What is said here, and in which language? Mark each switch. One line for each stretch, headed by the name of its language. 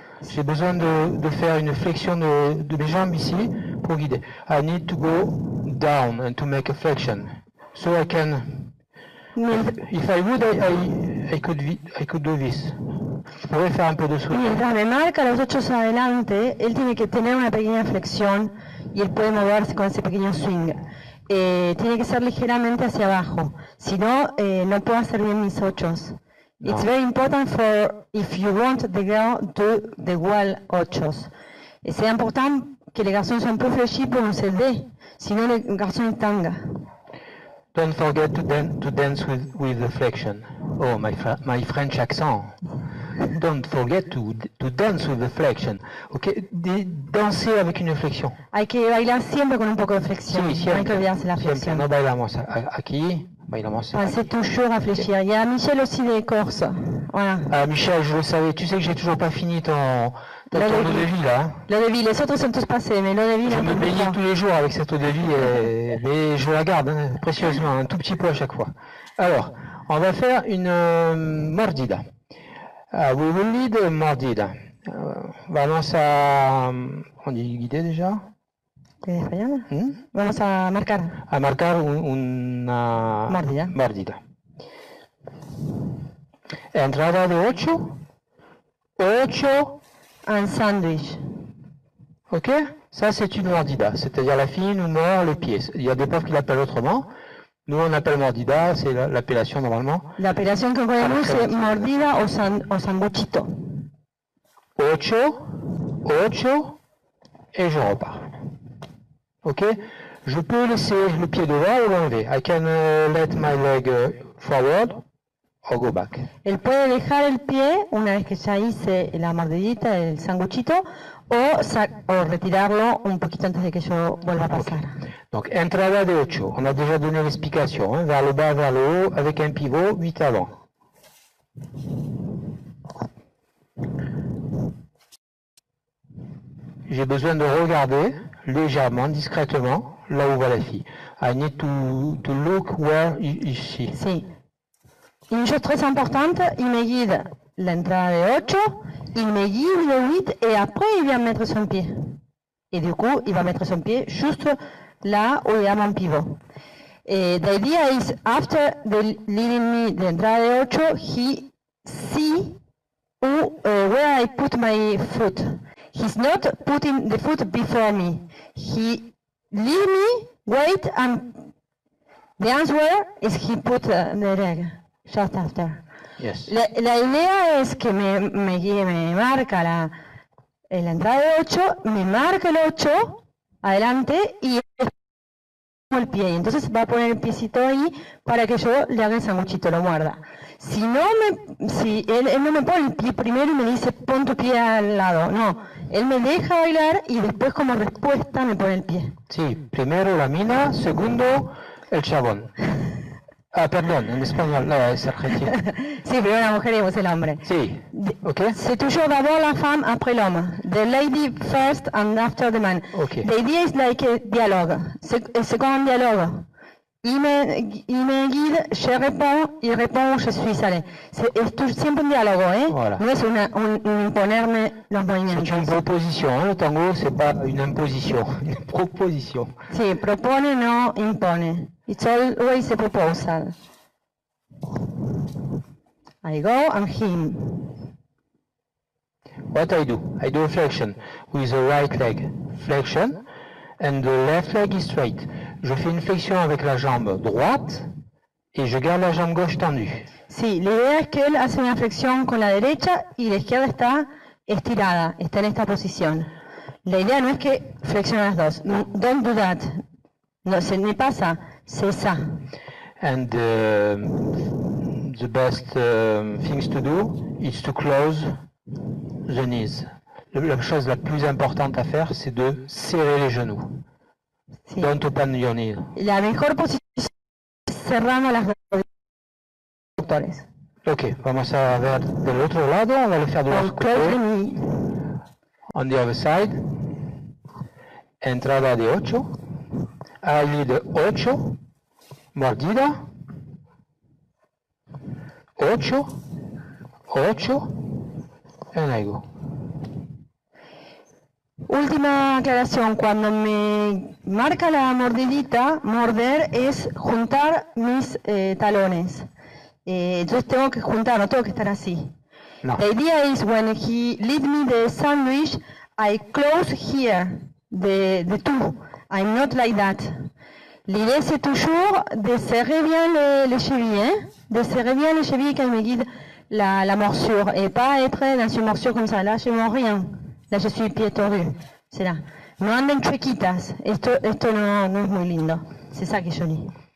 French: J'ai besoin de faire une flexion de mes jambes ici pour guider.
English: I need to go down and to make a flexion. So I can, if I would, I could do this.
French: Je pourrais faire un peu de soutien.
Spanish: Mientras me marca los 8 adelante, él tiene que tener una pequeña flexión y él puede moverse con ese pequeño swing. Tiene que ser ligeramente hacia abajo, si no, no puedo hacer bien mis 8.
English: It's very important for if you want the girl to the wall 8.
French: C'est important que les garçons soient un peu fléchis pour nous aider, sinon les garçons ils tangent.
English: Don't forget to dance with the flexion. Oh, my French accent. Don't forget to dance with the flexion.
French: Okay, danser avec une flexion.
Spanish: Hay que bailar siempre con un poco de flexión. Sí, No hay que olvidarse la siempre. flexión. No bailamos aquí, bailamos
French: Pensez
Spanish: aquí.
French: toujours à fléchir. Il y a Michel aussi des Corses. Voilà. Ah, Michel, je le savais. Tu sais que j'ai toujours pas fini ton eau de vie là. Hein. L'eau de vie, les autres sont tous passés, mais l'eau de vie, Je là, me on baignais peut tous les jours avec cette eau de vie, mais je la garde précieusement, un tout petit peu à chaque fois. Alors, on va faire une mordida.
English: We will lead a mordida.
Spanish: Vamos a...
French: On dit guider déjà?
Spanish: ¿En español? Vamos a marcar. A marcar una Mordida. Entrada de 8. 8.
French: Un sandwich. Ok? Ça, c'est une mordida. C'est-à-dire la fille nous mord le pied. Il y a des profs qui l'appellent autrement. Nous, on appelle mordida, c'est l'appellation normalement. L'appellation
Spanish: que conocemos es mordida o sanguchito.
French: 8, 8, et je repars. Ok? Je peux laisser le pied devant ou l'enlever.
English: I can let my leg forward or go back.
Spanish: Él puede dejar el pie una vez que ya hice la mordidita, el sanguchito, o retirarlo un poquito antes de que yo vuelva a pasar.
French: Donc, entrada de 8. On a déjà donné l'explication. Hein, vers le bas, vers le haut, avec un pivot, 8 avant. J'ai besoin de regarder légèrement, discrètement, là où va la fille.
English: I need to look where is she.
Spanish: Sí.
French: Une chose très importante, il me guide l'entrada de 8, il me guide le 8 et après il vient mettre son pied. Et du coup, il va mettre son pied juste là où il y a mon pivot.
English: The idea is after leading me the entrada de 8, he see where I put my foot. He's not putting the foot before me. He leave me, wait, and the answer is he put the leg just after. Yes.
Spanish: La idea es que me marca la entrada de 8, me marca el 8 adelante y el pie. Y entonces va a poner el piecito ahí para que yo le haga el sanguchito, lo muerda. Si él no me pone el pie primero y me dice pon tu pie al lado, no. Él me deja bailar y después como respuesta me pone el pie. Sí, primero la mina, segundo el chabón. Ah, perdón, en español, no, es argentino. Sí, primero la mujer y después el hombre. Sí, ok.
French: C'est toujours d'abord la femme, après l'homme.
English: The lady first and after the man. Okay. The idea is like a dialogue.
French: C'est comme un dialogue. Il me guide, je réponds, il répond, je suis allé.
Spanish: Es siempre un diálogo, ¿eh?
French: Voilà.
Spanish: No es un imponerme los movimientos.
French: C'est une proposition, hein, le tango, c'est pas une imposition, une proposition.
Spanish: Sí, propone, no impone.
English: It's always a proposal. I go and him. What I do? I do a flexion with the right leg. Flexion, and the left leg is straight.
French: Je fais une flexion avec la jambe droite et je garde la jambe gauche tendue.
Spanish: Sí, la idea es que él hace una flexión con la derecha y la izquierda está estirada, está en esta posición. La idea no es que flexione las dos.
English: Don't do that.
Spanish: No, se me pasa,
French: c'est ça.
English: And the best things to do is to close the knees.
French: La chose la plus importante à faire, c'est de serrer les genoux.
Spanish: Sí.
English: Don't open your knees.
Spanish: La mejor posición es cerrando las rodillas. Ok, vamos a ver del otro lado,
French: on va le faire de l'autre
English: Close the knee. On the other side. Entrada de 8.
Spanish: Ahí de 8. Mordida.
English: 8. 8. And I go.
Spanish: Última aclaración, cuando me marca la mordidita, morder es juntar mis talones. Entonces tengo que juntar, no tengo que estar así. No.
English: The idea is when he lead me the sandwich, I close here, the two. I'm not like that.
French: L'idée c'est toujours de serrer bien les chevilles, de serrer bien les chevilles quand il me guide la morsure, et pas être dans une morsure comme ça. Là, je ne mords rien. Là, je suis pied tordu. C'est là.
Spanish: No anden chuequitas. Esto no es muy lindo.
French: C'est ça qui est joli.